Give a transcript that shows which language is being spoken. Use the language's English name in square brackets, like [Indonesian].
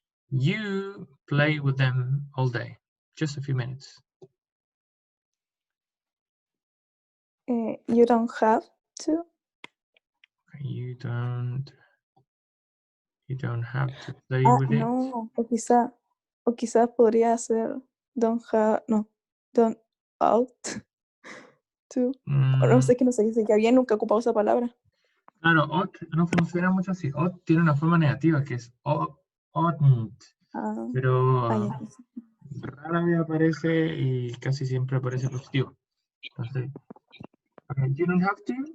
[English] You play with them all day, just a few minutes. You don't have to. You don't have to play with it. [Spanish] No, o quizás podría ser [English] don't out to. [Spanish] No sé que no se dice que había nunca ocupado esa palabra. Claro, ought no funciona mucho así. Ought tiene una forma negativa que es oughtn't, pero ya. rara vez aparece y casi siempre aparece positivo. Entonces, [English] you don't have to.